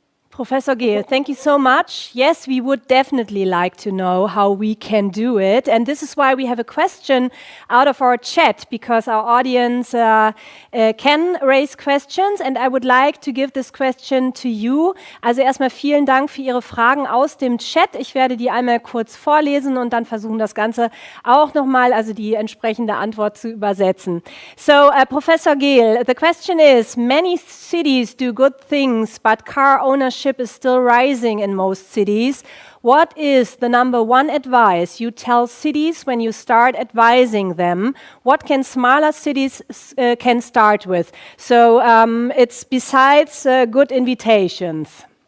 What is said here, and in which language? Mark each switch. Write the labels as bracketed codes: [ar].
[en] Professor Gehl, thank you so much. Yes, we would definitely like to know how we can do it. And this is why we have a question out of our chat, because our audience can raise questions. And I would like to give this question to you. [de] Also erstmal vielen Dank für Ihre Fragen aus dem Chat. Ich werde die einmal kurz vorlesen und dann versuchen, das Ganze auch nochmal, also die entsprechende Antwort zu übersetzen. [en] So, Professor Gehl, the question is, many cities do good things, but car ownership is still rising in most cities. What is the number 1 advice you tell cities when you start advising them? What can smaller cities can start with? So it's besides good invitations.